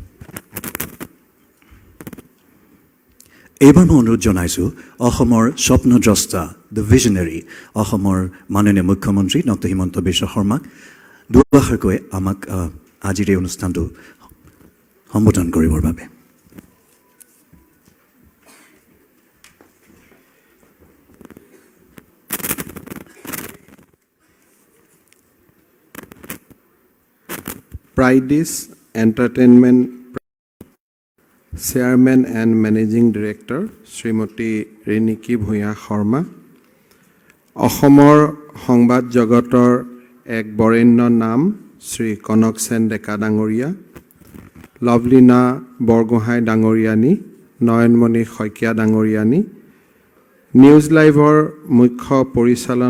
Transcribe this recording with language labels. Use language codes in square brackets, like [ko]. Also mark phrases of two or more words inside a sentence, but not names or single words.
[as] এইবাৰ মই অনুৰোধ জনাইছোঁ অসমৰ স্বপ্নদ্ৰষ্টা, [en] the visionary, [as] অসমৰ মাননীয় মুখ্যমন্ত্ৰী ডক্টৰ হিমন্ত বিশ্ব শৰ্মাক দুআষাৰকৈ আমাক আজিৰ এই অনুষ্ঠানটো সম্বোধন কৰিবৰ বাবে। [en] Pridis Entertainment Chairman and Managing Director Srimati [as] Riniki Bhuya Sharma, অসমৰ সংবাদ জগতৰ এক বৰেণ্য নাম শ্ৰী কনক সেন ডেকা ডাঙৰীয়া, লাভলীনা বৰগোহাঁই ডাঙৰীয়ানী, নয়নমণি শইকীয়া ডাঙৰীয়ানী, নিউজ লাইভৰ মুখ্য পৰিচালন